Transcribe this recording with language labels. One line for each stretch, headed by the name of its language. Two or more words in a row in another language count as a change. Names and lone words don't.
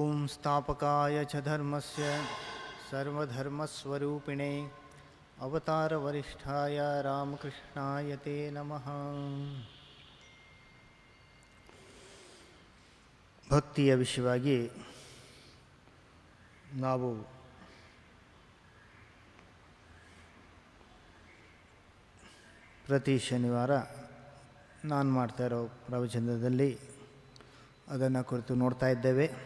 Sanskrit: ಸಂಸ್ಥಾಪಕಾಯ ಚ ಧರ್ಮಸ್ಯ ಸರ್ವಧರ್ಮಸ್ವರೂಪಿಣೇ ಅವತಾರವರಿಷ್ಠಾಯ ರಾಮಕೃಷ್ಣಾಯ ತೇ ನಮಃ.
Kannada: ಭಕ್ತಿಯ ವಿಷಯವಾಗಿ ನಾವು ಪ್ರತಿ ಶನಿವಾರ ನಾನು ಮಾಡ್ತಾ ಇರೋ ಪ್ರವಚನದಲ್ಲಿ ಅದನ್ನು ಕುರಿತು ನೋಡ್ತಾ ಇದ್ದೇವೆ.